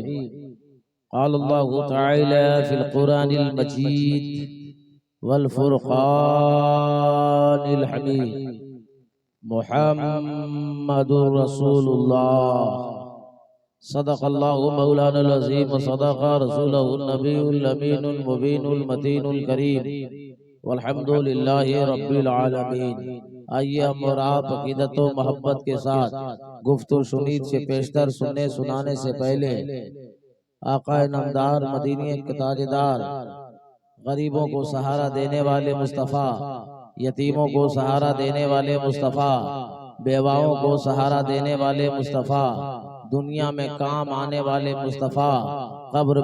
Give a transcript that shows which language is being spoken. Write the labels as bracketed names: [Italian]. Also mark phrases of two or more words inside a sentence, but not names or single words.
[Arabic] قال الله تعالى في القرآن المجيد والفرقان الحميد، محمد رسول الله، صدق الله مولانا العظيم وصدق رسوله النبي الأمين المبين المتين الكريم، والحمد لله رب العالمين. [Urdu] آئیے ہم اور آپ عقیدت و محبت کے ساتھ گفتگو سنید سے پیشتر سننے سنانے سے پہلے آقائے نامدار مدینے کے تاجدار، غریبوں کو سہارا دینے والے مصطفیٰ، یتیموں کو سہارا دینے والے مصطفیٰ، بیواؤں کو سہارا دینے والے مصطفیٰ، دنیا میں کام آنے والے مصطفیٰ، قبر